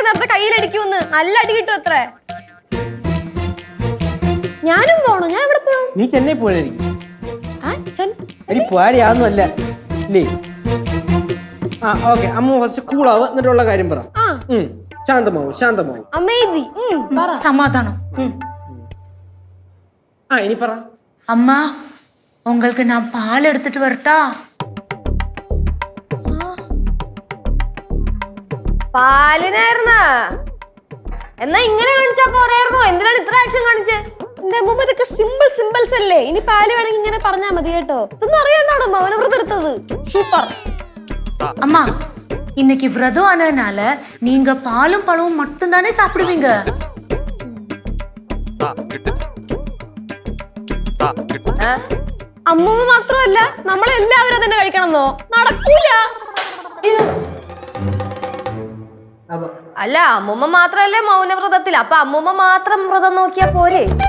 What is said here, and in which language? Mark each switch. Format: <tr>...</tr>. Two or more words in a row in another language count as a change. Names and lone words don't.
<ml>നേരത്തെ കയ്യിലടിക്കുമെന്ന്. നല്ല അടി കിട്ടും അത്രേ. ഞാനും പോണു. ഞാൻ എവിടെ പോണു? നീ ചെന്നൈ പോയിരിക്കും. അല്ല ആ ഓക്കെ. അമ്മ ഫസ്റ്റ് കൂളാവ്, എന്നിട്ടുള്ള കാര്യം പറ. ശാന്തമാവും. അമേസിങ്.</ml> <ta>சமாதானம்.</ta> <ml>ആ ഇനി പറ.</ml> <ta>அம்மா உங்களுக்கு நான் பால் எடுத்துட்டு வரட்டா?</ta> <ml>പാലിനായിരുന്ന എന്നാ ഇങ്ങനെ കാണിച്ചാ പോരായിരുന്നോ? എന്തിനാണ് ഇത്ര ആക്ഷൻ കാണിച്ചേ? എന്റെ അമ്മൂമ്മ ഇതൊക്കെ സിമ്പിൾസ് അല്ലേ. ഇനി പാല് വേണമെങ്കിൽ ഇങ്ങനെ പറഞ്ഞാ മതി കേട്ടോ. ഇതൊന്നും അറിയാണ്ടാണോ മൗനവ്രതം എടുത്തത്? സൂപ്പർ.</ml> <ta>அம்மா இன்னைக்கு விரதம் ஆனதுனால நீங்க பாலும் பழமும் மட்டும் தானே சாப்பிடுவீங்க.</ta> <ml>അമ്മൂമ്മ മാത്രമല്ല നമ്മളെല്ലാവരും തന്നെ കഴിക്കണമെന്നോ? നടക്കൂല. അല്ല അമ്മൂമ്മ മാത്രല്ലേ മൗനവ്രതത്തിൽ. അപ്പൊ അമ്മൂമ്മ മാത്രം വ്രതം നോക്കിയാ പോരെ?</ml>